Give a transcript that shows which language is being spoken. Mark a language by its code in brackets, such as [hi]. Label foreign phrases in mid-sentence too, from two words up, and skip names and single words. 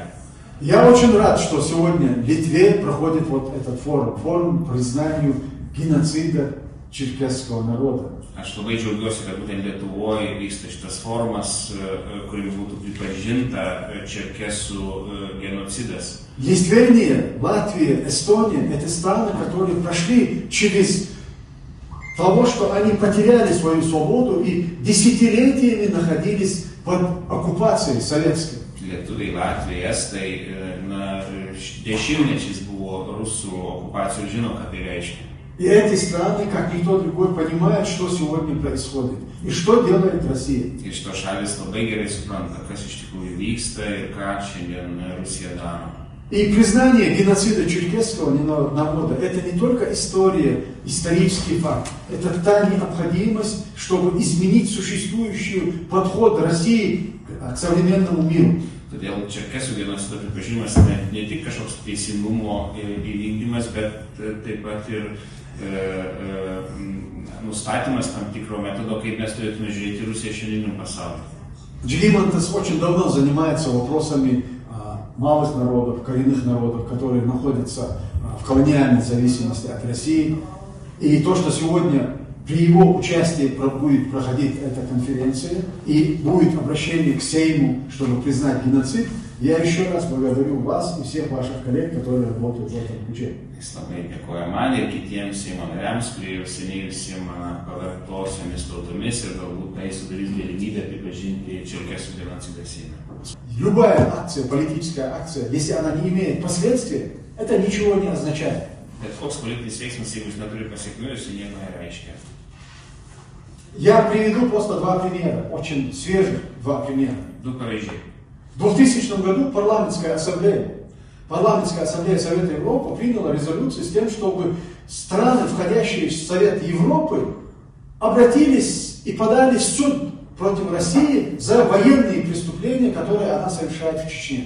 [ru] Я очень рад, что сегодня в Литве проходит вот этот форум признанию геноцида черкесского народа. [lt] Aš labai džiaugiuosi, kad būtent Lietuvoje vyksta šitas forumas, kuriame būtų pripažinta čerkesų genocidas. [ru] Есть Вильнюсе, Латвия, Эстония, это страны, которые прошли через того, что они потеряли свою свободу и десятилетиями находились под оккупацией советской. [lt] Lietuviai, Latvijai, Estai, dešimtmečiais buvo rusų okupacijų, žino, ką tai reiškia. [ru] И эти страны, как никто другой, понимают, что сегодня происходит и что делает Россия. [lt] Ir šitos šalis labai gerai supranta, kas iš tikrųjų vyksta ir ką šiandien Rusija daro. [ru] И признание геноцида черкесского народа – это не только история, исторический факт, это та необходимость, чтобы изменить существующий подход России к современному миру. [lt] Todėl čerkesų genocido pripažinimas ne tik kažkoks teisingumo įvykdymas, bet taip pat ir nustatymas tam tikro metodo, kaip mes turėtume žiūrėti Rusiją šiandieniniam pasauliu. [ru] Джилимантес очень давно занимается вопросами малых народов, коренных народов, которые находятся в колониальной зависимости от России. И то, что сегодня при его участии будет проходить эта конференция и будет обращение к Сейму, чтобы признать геноцид. Я еще раз благодарю вас и всех ваших коллег, которые работают в этом ключе. [lt] Dėkojame man ir kitiems Seimo nariams, kurie jau seniai užsiima pavartosiomis tautomis ir galbūt tai sudarys galimybę pripažinti черкесского genocidą Seime. [ru] Любая акция, политическая акция, если она не имеет последствий, это ничего не означает. [lt] Bet koks politinis veiksmas, jeigu jis neturi pasekmių, jis nieko nereiškia. [ru] Я приведу просто два примера, очень свежих два примера. [lt] Du pavyzdžiai. [ru] В 2000 году парламентская ассамблея Совета Европы приняла резолюцию с тем, чтобы страны, входящие в Совет Европы, обратились и подали в суд против России за военные преступления, которые она совершает в Чечне.